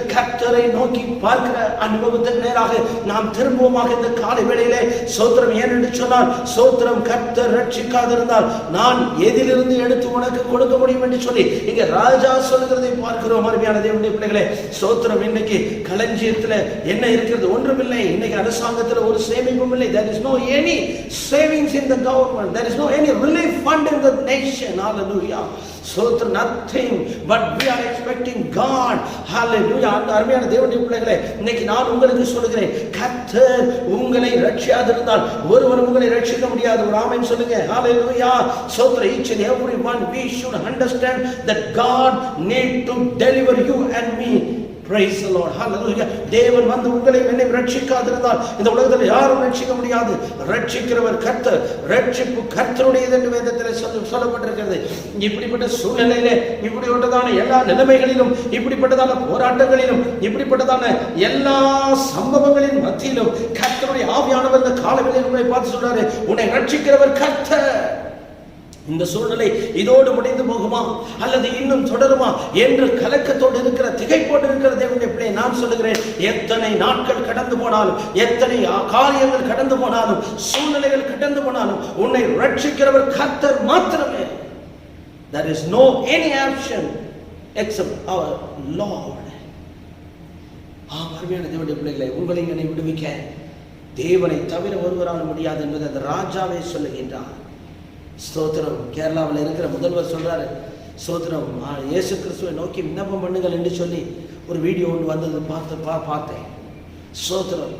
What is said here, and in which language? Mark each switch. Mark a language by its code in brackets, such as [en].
[ta] கர்த்தரை நோக்கி பார்க்கிற அனுபவத்துக்கு நேராக நாம் திரும்புவோமாக இந்த காலை வேளையிலே. சோத்திரம், ஏனென்று சொன்னால் சோத்திரம், கர்த்தர் ரட்சிக்காதிருந்தால் நான் எதிலிருந்து எடுத்து உனக்கு கொடுக்க முடியும் என்று சொல்லி இங்க ராஜா சொல்லுகிறதை பார்க்கிறோம். அருமையான தேவனுடைய பிள்ளைகளே, சோத்திரம், இன்னைக்கு களஞ்சியத்தில் என்ன இருக்கிறது? ஒன்றுமில்லை. இன்னைக்கு அரசாங்கத்தில் ஒரு சேமிப்பும் இல்லை. [en] There is no any savings in the government. There is no any relief fund in the nation. Hallelujah. So nothing, but we are expecting God. Hallelujah. [ta] அந்த அருமையான தேவனுடைய பிள்ளைகளே, இன்னைக்கு நான் உங்களுக்கு சொல்லுகிறேன், கர்த்தர் உங்களை ரட்சியாதிருந்தால் ஒருவரும் உங்களை ரட்சிக்க முடியாது. ஒரு ஆமென் சொல்லுங்க. Hallelujah. [en] So each and every one we should understand that God need to deliver you and me. Praise the Lord. Hallelujah. [ta] தேவன் வந்து உங்களை என்னை ரட்சிக்காதிருந்தால் இந்த உலகத்தில் யாரும் ரட்சிக்க முடியாது. ரட்சிக்கிறவர் கர்த்தர். ரட்சிப்பு கர்த்தருடையது என்று வேதத்தில் சொல்லப்பட்டிருக்கிறது. இப்படிப்பட்ட சூழ்நிலையிலே, இப்படிப்பட்டதான எல்லா நிலைமைகளிலும், இப்படிப்பட்டதான போராட்டங்களிலும், இப்படிப்பட்டதான எல்லா சம்பவங்களின் மத்தியிலும் கர்த்தருடைய ஆவியானவர் இந்த காலவெளியில் உங்களை பார்த்து சொல்றாரு, உன்னை ரட்சிக்கிறவர் கர்த்தர். இந்த சூழ்நிலை இதோடு முடிந்து போகுமா அல்லது இன்னும் தொடருமா என்று கலக்கத்தோடு இருக்கிற, திகைப்போடு இருக்கிற தேவனுடைய பிள்ளையை நான் சொல்லுகிறேன், எத்தனை நாட்கள் கடந்து போனாலும், எத்தனை காரியங்கள் கடந்து போனாலும், சூழ்நிலைகள் கடந்து போனாலும் உன்னை ரட்சிக்கிறவர் கர்த்தர் மாத்திரமே. [en] There is no any option except our Lord. [ta] அருமையான தேவனுடைய பிள்ளைகளை, உங்களை என்னை விடுவிக்க தேவனை தவிர ஒருவரால் முடியாது என்பதை அந்த ராஜாவே சொல்லுகின்றார். ஸ்தோத்திரம். கேரளாவில் இருக்கிற முதல்வர் சொல்றாரு, ஸ்தோத்திரம், இயேசு கிறிஸ்துவை நோக்கி விண்ணப்பம் பண்ணுங்கள் என்று சொல்லி ஒரு வீடியோ ஒன்று வந்தது, பார்த்தேன். ஸ்தோத்திரம்.